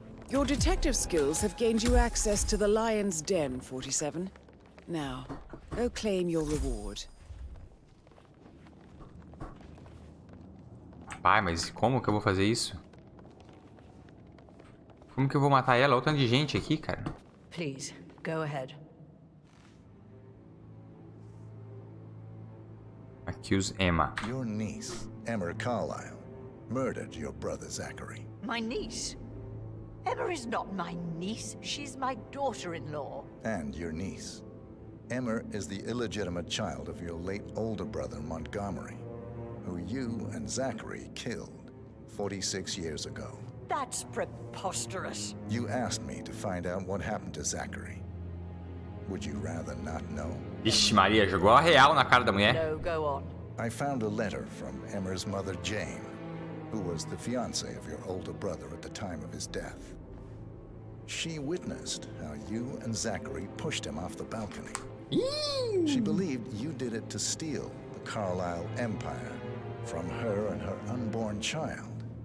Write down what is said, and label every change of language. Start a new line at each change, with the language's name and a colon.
English: Your detective skills have gained you access to the Lion's Den, 47. Now, go claim your reward.
Portuguese: Pai, mas como que eu vou fazer isso? Como que eu vou matar ela? Olha o tanto de gente aqui, cara.
English: Please, go ahead. Accuse Emma. Your niece, Emma Carlyle, murdered your brother Zachary. My niece? Emma is not my niece. She's my daughter-in-law. And your niece. Emma is the illegitimate child of your late older brother Montgomery, who you and Zachary killed 46 years ago. That's preposterous. You asked me to find out what happened to Zachary. Would you rather not know?
Portuguese: Ixi, Maria, jogou a real na cara da mulher.
English: No, go on. I found a letter from Emma's mother, Jane, who was the fiancée of your older brother at the time of his death. She witnessed how you and Zachary pushed him off the balcony. She believed you did it to steal the Carlyle empire from her and her unborn child.